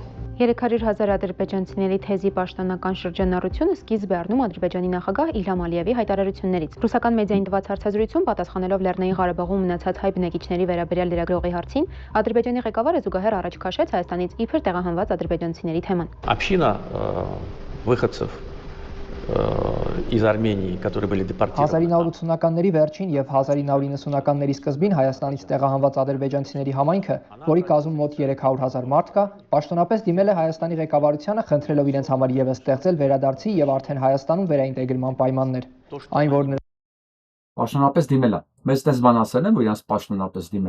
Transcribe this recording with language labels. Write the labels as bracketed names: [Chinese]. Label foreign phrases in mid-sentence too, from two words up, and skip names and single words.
[Armenian] 300,000 ադրբեջանցիների թեզի պաշտոնական շրջանառությունը սկիզբ է առնում Ադրբեջանի նախագահ Իլհամ Ալիևի հայտարարություններից։ Ռուսական մեդիային տված հարցազրույցում պատասխանելով Լեռնային Ղարաբաղում մնացած հայ բնակիչների վերաբերյալ լրագրողի հարցին, Ադրբեջանի ղեկավարը զուգահեռ առաջ քաշեց Հայաստանից իբր տեղահանված ադրբեջանցիների թեման։ [Russian] Община выходцев из Армении, которые были депортированы. [Armenian] 1980-ականների վերջին եւ 1990-ականների սկզբին Հայաստանից տեղահանված ադրբեջանցիների համայնքը, որի կազմում մոտ 300,000 մարդ կա, պաշտոնապես դիմել է Հայաստանի ղեկավարությանը, խնդրելով իրենց համար եւս ստեղծել վերադարձի եւ արդեն Հայաստանում վերաինտեգրման պայմաններ։ Այն որ Պաշտոնապես դիմել է։ Մեզ դες բան ասել են, որ իրանց պաշտոնապես դիմել են։